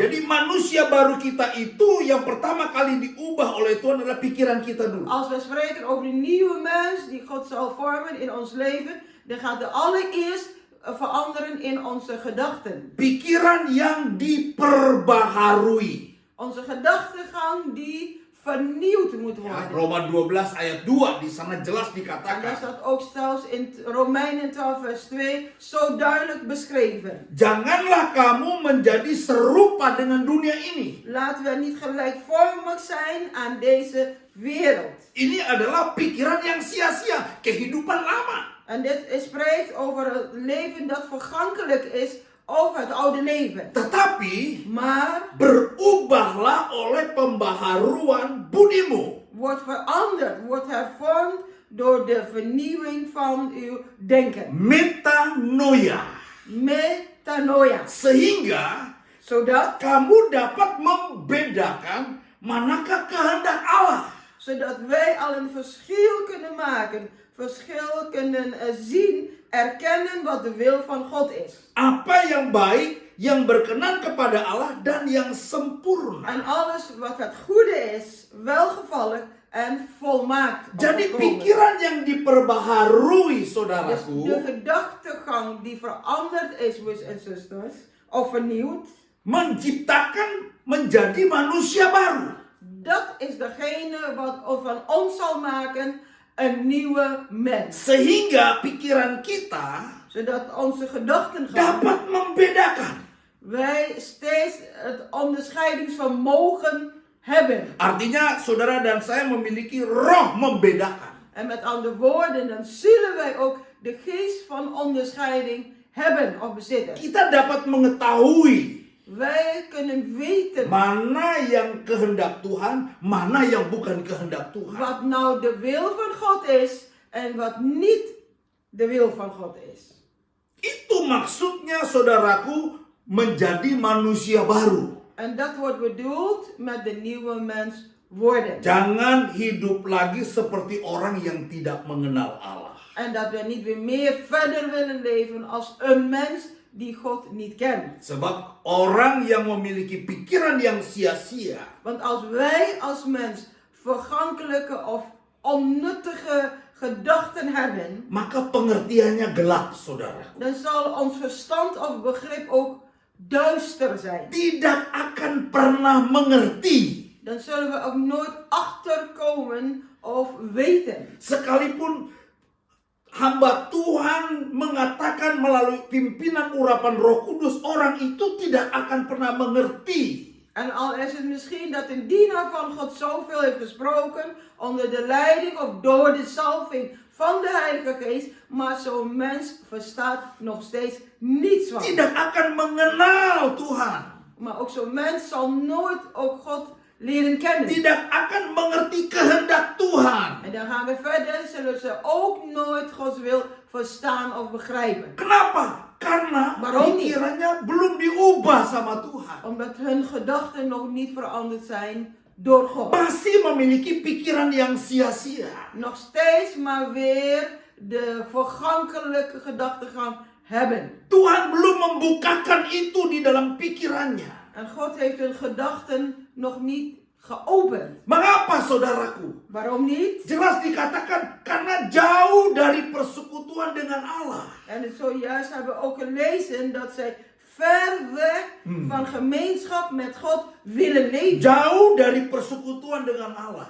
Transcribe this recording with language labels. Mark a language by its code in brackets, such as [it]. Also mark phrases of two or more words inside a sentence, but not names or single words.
[id] Jadi manusia baru kita itu yang pertama kali diubah oleh Tuhan adalah pikiran kita dulu. [nl] Als we spreken over de nieuwe mens die God zal vormen in ons leven, dan gaat de allereerst veranderen in onze gedachten. [id] Pikiran yang diperbaharui. [nl] Onze gedachtegang die vernieuwd moet [id] Ya, [nl] worden. [id] Roma 12 ayat 2 di sana jelas [nl] En daar [id] dikatakan. [nl] staat ook zelfs in Romeinen 12 vers 2 zo duidelijk beschreven. [id] Janganlah kamu menjadi serupa dengan dunia ini. [nl] Laten we niet gelijkvormig zijn aan deze wereld. [id] Ini adalah pikiran yang sia-sia, kehidupan lama. [nl] En dit spreekt over het leven dat vergankelijk is, over het oude leven. [id] Tetapi [nl] Maar [id] berubahlah oleh pembaharuan budimu. [nl] wordt veranderd, wordt hervormd door de vernieuwing van uw denken. [id] Metanoia. [nl] Metanoia. [id] Sehingga [nl] Zodat [id] kamu dapat membedakan manakah kehendak Allah. [nl] zodat wij al een verschil kunnen maken, verschil kunnen zien, erkennen wat de wil van God is. [id] Apa yang baik, yang berkenan kepada Allah dan yang sempurna. [nl] En alles wat het goede is, welgevallig en volmaakt. [id] Jadi [nl] volkomen. [id] pikiran yang diperbaharui, [nl] Dus [id] saudaraku, [nl] de gedachtegang die veranderd is, broers en zusters, of vernieuwd, [id] menciptakan menjadi manusia baru. [nl] dat is degene wat van ons zal maken een nieuwe mens. [id] Sehingga pikiran kita [nl] Zodat onze gedachtegang, [id] dapat membedakan. [nl] wij steeds het onderscheidingsvermogen hebben. [id] Artinya saudara dan saya memiliki roh membedakan. [nl] En met andere woorden, dan zullen wij ook de geest van onderscheiding hebben of bezitten. [id] Kita dapat mengetahui [nl] Wij kunnen weten [id] mana yang kehendak Tuhan, mana yang bukan kehendak Tuhan. [nl] wat nou de wil van God is en wat niet de wil van God is. [id] Itu maksudnya saudaraku menjadi manusia baru. [nl] En dat wordt bedoeld met de nieuwe mens worden. [id] Jangan hidup lagi seperti orang yang tidak mengenal Allah. [nl] En dat we niet weer meer verder willen leven als een mens die God niet kent. [id] Sebab orang yang memiliki pikiran yang sia-sia, [nl] Want als wij als mens vergankelijke of onnuttige gedachten hebben, [id] maka pengertiannya gelap, saudara. [nl] dan zal ons verstand of begrip ook duister zijn. [id] Tidak akan pernah mengerti. [nl] Dan zullen we ook nooit achterkomen of weten. [id] Sekalipun hamba Tuhan mengatakan melalui pimpinan urapan Roh Kudus, orang itu tidak akan pernah mengerti. [nl] En al is het misschien dat een dienaar van God zoveel heeft gesproken, onder de leiding of door de salving van de Heilige Geest, maar zo'n mens verstaat nog steeds niets van. [id] Tidak akan mengenal Tuhan. [nl] Maar ook zo'n mens zal nooit ook God leren kennen. [id] Tidak akan mengerti kehendak Tuhan. [nl] En dan gaan we verder, zullen ze ook nooit Gods wil verstaan of begrijpen. [id] Kenapa? Karena [nl] Waarom niet? [id] pikirannya belum diubah sama Tuhan. [nl] Omdat hun gedachten nog niet veranderd zijn door God. [id] Masih memiliki pikiran yang sia-sia. [nl] Nog steeds maar weer de vergankelijke gedachtegang hebben. [id] Tuhan belum membukakan itu di dalam pikirannya. [nl] En God heeft hun gedachten nog niet geopend. [id] Mengapa, saudaraku? [nl] Waarom niet? [id] Jelas dikatakan karena jauh dari persekutuan dengan Allah. [nl] En zojuist hebben we ook gelezen dat zij ver weg van gemeenschap met God willen leven. [id] Jauh dari persekutuan dengan Allah.